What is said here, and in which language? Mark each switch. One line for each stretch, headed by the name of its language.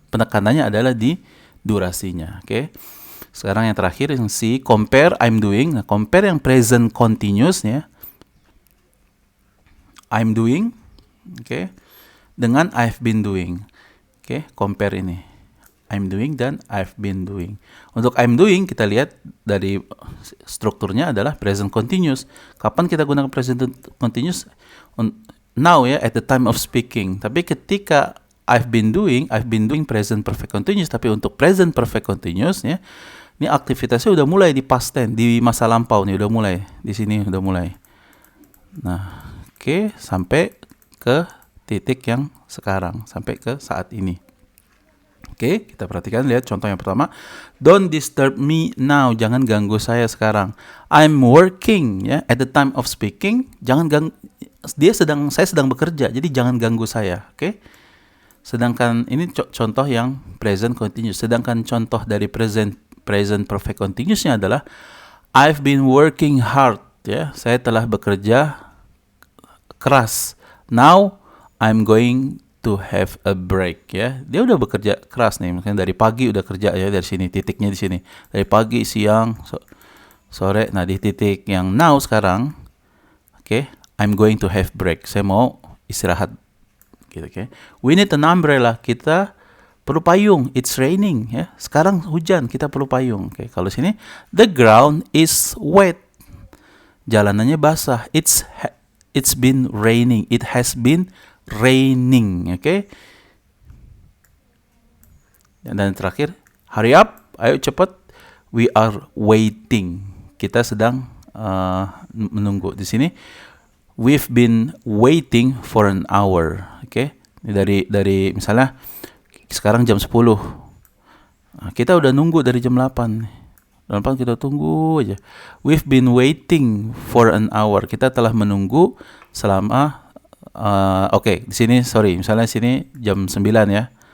Indonesian: Penekanannya adalah di durasinya. Oke. Sekarang yang terakhir yang C, compare I'm doing. Nah, compare yang present continuous, ya. I'm doing, oke, dengan I've been doing. Oke, compare ini. I'm doing dan I've been doing. Untuk I'm doing, kita lihat dari strukturnya adalah present continuous. Kapan kita gunakan present continuous? Now, ya,
English: at the time of speaking.
Indonesian: Tapi ketika I've been doing present perfect continuous. Tapi untuk present perfect continuous, ya, ini aktivitasnya udah mulai di past tense, di masa lampau nih, udah mulai. Di sini udah mulai. Nah, oke, sampai ke titik yang sekarang, sampai ke saat ini. Oke, kita perhatikan, lihat contoh yang pertama.
English: Don't disturb me now,
Indonesian: jangan ganggu saya sekarang.
English: I'm working,
Indonesian: ya,
English: at the time of speaking,
Indonesian: jangan saya sedang bekerja, jadi jangan ganggu saya, oke? Sedangkan ini contoh yang present continuous. Sedangkan contoh dari present perfect continuousnya adalah
English: I've been working hard,
Indonesian: ya, saya telah bekerja keras.
English: Now I'm going to have a break, ya.
Indonesian: Dia udah bekerja keras nih, misalnya dari pagi udah kerja, ya, dari sini titiknya di sini. Dari pagi, siang, sore. Nah, di titik yang now sekarang, oke,
English: I'm going to have break.
Indonesian: Saya mau istirahat. Gitu, oke.
English: We need an umbrella.
Indonesian: Kita perlu payung.
English: It's raining,
Indonesian: ya. Sekarang hujan, kita perlu payung. Oke, kalau sini
English: the ground is wet.
Indonesian: Jalanannya basah.
English: It's been raining. It has been raining, oke.
Indonesian: Dan terakhir,
English: hurry up,
Indonesian: ayo cepat.
English: We are waiting.
Indonesian: Kita sedang menunggu. Di sini
English: we've been waiting for an hour, oke.
Indonesian: Dari misalnya sekarang jam 10. Nah, kita udah nunggu dari jam 8. Jam 8 kita tunggu aja.
English: We've been waiting for an hour.
Indonesian: Kita telah menunggu selama oke, di sini sorry, misalnya sini jam 9 ya.